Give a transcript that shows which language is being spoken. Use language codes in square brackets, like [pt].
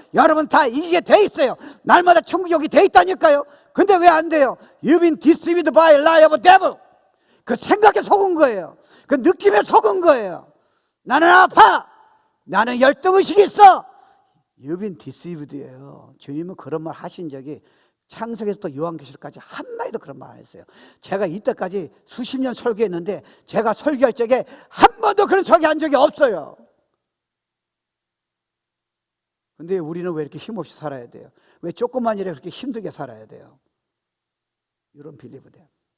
[ko] 여러분 다 이기게 돼 있어요. 날마다 천국 여기 돼 있다니까요. 근데 왜 안 돼요? [en] You've been deceived by a lie of a devil. [ko] 그 생각에 속은 거예요. 그 느낌에 속은 거예요. 나는 아파. 나는 열등의식이 있어. [en] You've been deceived예요. [ko] 주님은 그런 말 하신 적이 창세기에서부터 요한계시록까지 한마디도 그런 말 안 했어요. 제가 이때까지 수십 년 설교했는데 제가 설교할 적에 한 번도 그런 설교한 적이 없어요. 근데 우리는 왜 이렇게 힘없이 살아야 돼요? 왜 조그만 일에 그렇게 힘들게 살아야 돼요? 이런 빌리브 돼.